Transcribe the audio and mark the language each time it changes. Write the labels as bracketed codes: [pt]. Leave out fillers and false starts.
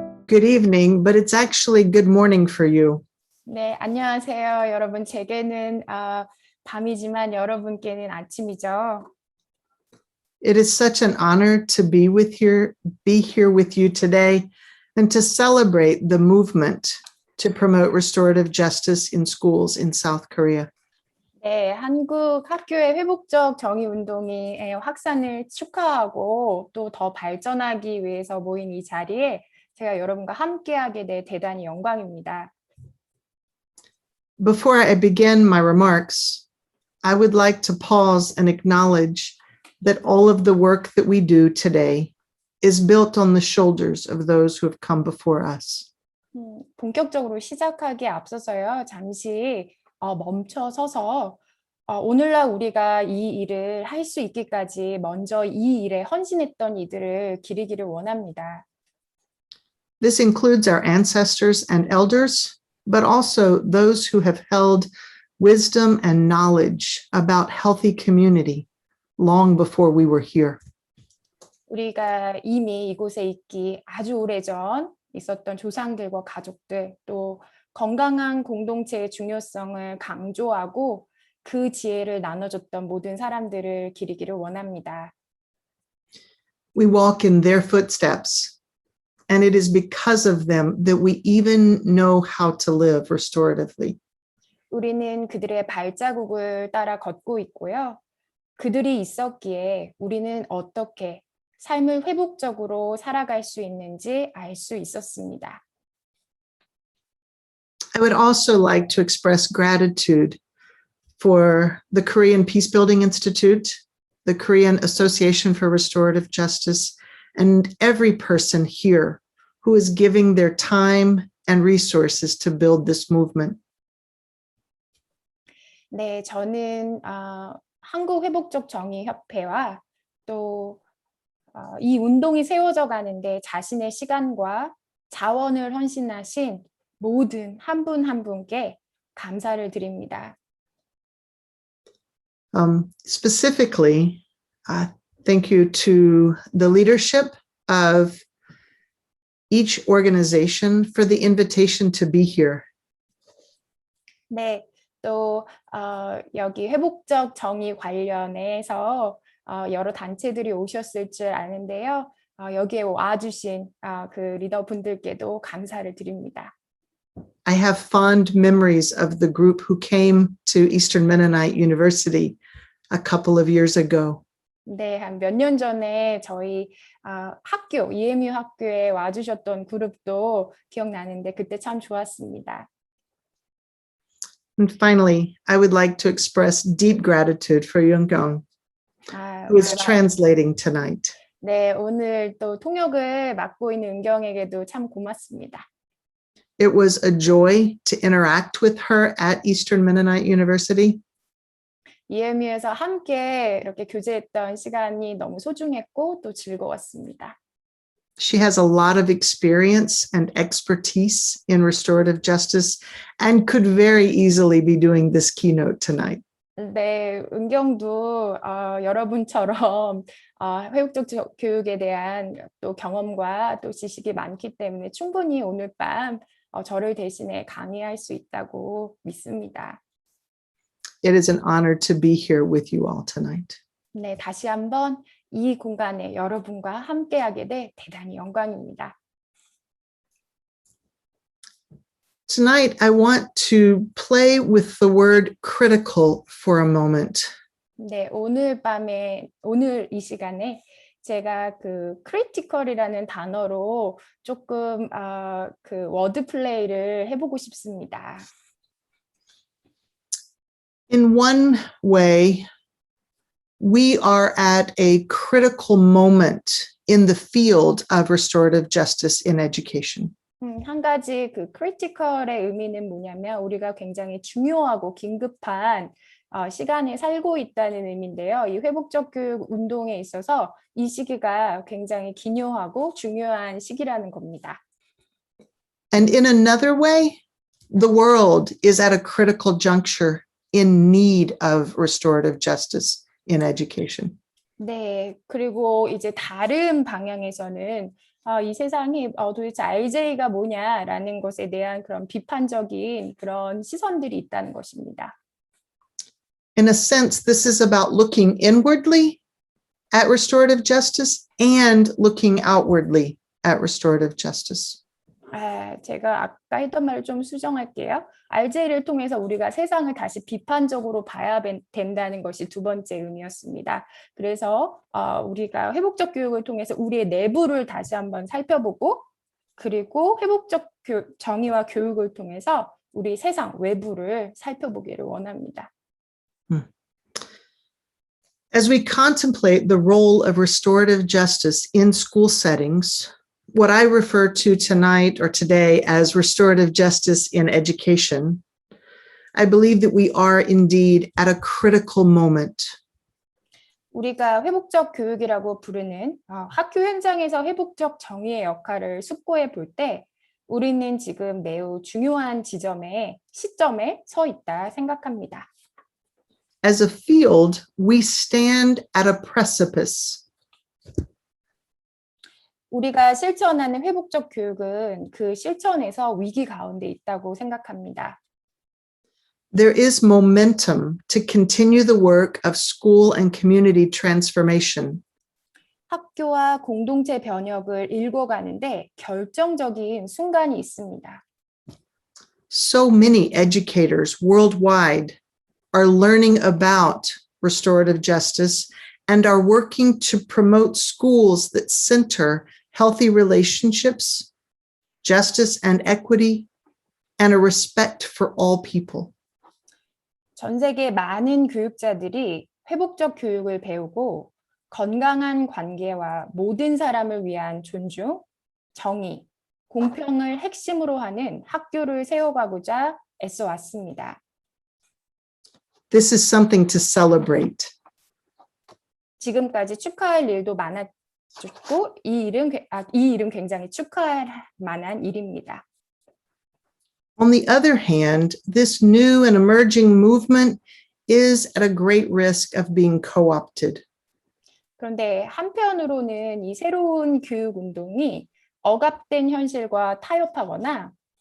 [en] good evening, but it's actually good morning for you. [ko] 네, 안녕하세요, 여러분. 제게는 밤이지만 여러분께는 아침이죠. [en] It is such an honor to be here with you today and to celebrate the movement to promote restorative justice in schools in South Korea. [ko] 네, 한국 학교의 회복적 정의 운동의 확산을 축하하고 또 더 발전하기 위해서 모인 이 자리에 제가 여러분과 함께하게 돼 대단히 영광입니다. [en] Before I begin my remarks, I would like to pause and acknowledge that all of the work that we do today is built on the shoulders of those who have come before us. [ko] 본격적으로 시작하기에 앞서서요, 잠시 멈춰 서서 오늘날 우리가 이 일을 할 수 있기까지 먼저 이 일에 헌신했던 이들을 기리기를 원합니다. [en] This includes our ancestors and elders, but also those who have held wisdom and knowledge about healthy community long before we were here. [ko] 우리가 이미 이곳에 있기 아주 오래전 있었던 조상들과 가족들, 또 건강한 공동체의 중요성을 강조하고 그 지혜를 나눠줬던 모든 사람들을 기리기를 원합니다. [en] We walk in their footsteps, and it is because of them that we even know how to live restoratively. [ko] 우리는 그들의 발자국을 따라 걷고 있고요. 그들이 있었기에 우리는 어떻게 삶을 회복적으로 살아갈 수 있는지 알 수 있었습니다. [en] I would also like to express gratitude for the Korean Peacebuilding Institute, the Korean Association for Restorative Justice, and every person here who is giving their time and resources to build this movement. [ko] 네, 저는 한국 회복적 정의 협회와 또 이 운동이 세워져 가는데 자신의 시간과 자원을 헌신하신 모든 한 분 한 분께 감사를 드립니다. [en] Specifically, thank you to the leadership of each organization for the invitation to be here. [ko] 네, 또 여기 회복적 정의 관련해서 여러 단체들이 오셨을 줄 아는데요. 여기에 와주신 그 리더분들께도 감사를 드립니다. [en] I have fond memories of the group who came to Eastern Mennonite University a couple of years ago. [ko] 네, 한 몇 년 전에 저희 학교, EMU 학교에 와주셨던 그룹도 기억나는데 그때 참 좋았습니다. [en] And finally, I would like to express deep gratitude for Young-Kyung, who is translating tonight. [ko] 네, 오늘 또 통역을 맡고 있는 은경에게도 참 고맙습니다. [en] It was a joy to interact with her at Eastern Mennonite University. [ko] EMU에서 함께 이렇게 교제했던 시간이 너무 소중했고 또 즐거웠습니다. [en] She has a lot of experience and expertise in restorative justice and could very easily be doing this keynote tonight. [ko] 네, 은경도 여러분처럼 회복적 교육에 대한 또 경험과 또 지식이 많기 때문에 충분히 오늘 밤 저를 대신해 강의할 수 있다고 믿습니다. [en] It is an honor to be here with you all tonight. [ko] 네, 다시 한번 이 공간에 여러분과 함께하게 돼 대단히 영광입니다. [en] Tonight, I want to play with the word critical for a moment. [ko] 네, 오늘 이 시간에 제가 그 critical이라는 단어로 조금 그 워드 플레이를 해보고 싶습니다. [en] In one way, we are at a critical moment in the field of restorative justice in education. [ko] 한 가지 그 critical의 의미는 뭐냐면 우리가 굉장히 중요하고 긴급한 시간에 살고 있다는 의미인데요. 이 회복적 교육 운동에 있어서 이 시기가 굉장히 기묘하고 중요한 시기라는 겁니다. [en] And in another way, the world is at a critical juncture in need of restorative justice in education. [ko] 네, 그리고 이제 다른 방향에서는 이 세상이 도대체 RJ가 뭐냐라는 것에 대한 그런 비판적인 그런 시선들이 있다는 것입니다. [en] In a sense, this is about looking inwardly at restorative justice and looking outwardly at restorative justice. [ko] 제가 아까 했던 말을 좀 수정할게요. RJ를 통해서 우리가 세상을 다시 비판적으로 봐야 된다는 것이 두 번째 의미였습니다. 그래서 우리가 회복적 교육을 통해서 우리의 내부를 다시 한번 살펴보고 그리고 회복적 정의와 교육을 통해서 우리 세상 외부를 살펴보기를 원합니다. [en] As we contemplate the role of restorative justice in school settings, what I refer to tonight or today as restorative justice in education, I believe that we are indeed at a critical moment. [ko] 우리가 회복적 교육이라고 부르는 학교 현장에서 회복적 정의의 역할을 숙고해 볼 때 우리는 지금 매우 중요한 시점에 서 있다 생각합니다. [en] As a field, we stand at a precipice. [ko] 우리가 실천하는 회복적 교육은 그 실천에서 위기 가운데 있다고 생각합니다. [en] There is momentum to continue the work of school and community transformation. [ko] 학교와 공동체 변혁을 읽어가는데 결정적인 순간이 있습니다. [en] So many educators worldwide are learning about restorative justice and are working to promote schools that center healthy relationships, justice and equity, and a respect for all people. [ko] 전 세계 많은 교육자들이 회복적 교육을 배우고 건강한 관계와 모든 사람을 위한 존중, 정의, 공평을 핵심으로 하는 학교를 세워가고자 애써 왔습니다. [en] This is something to celebrate. [ko] 지금까지 축하할 일도 많았고 이 일은 굉장히 축하할 만한 일입니다. [en] On the other hand, this new and emerging movement is at a great risk of being co-opted. [ko] 그런데 한편으로는 이 새로운 교육 운동이 억압된 현실과 타협하거나